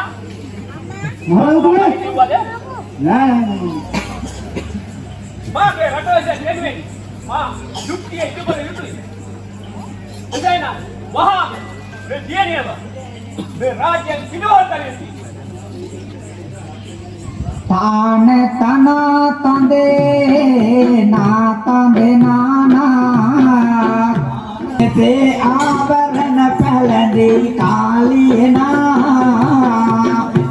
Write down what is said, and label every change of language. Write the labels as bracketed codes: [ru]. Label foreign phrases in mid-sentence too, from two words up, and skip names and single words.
[si] මහරජතුමනි කිව්වද? නෑ මාගේ රටවැසියන් වෙනුවෙන් මා යුක්තිය ඉදිරිපත් යුතුයි. එසේනම් වහාම මේ දියණියව මේ රාජ්‍යයෙන් පිළිවෙල කළ යුතුයි. तान तना तंदे ना तंदे नाना ते आवरण पहलदी काली ना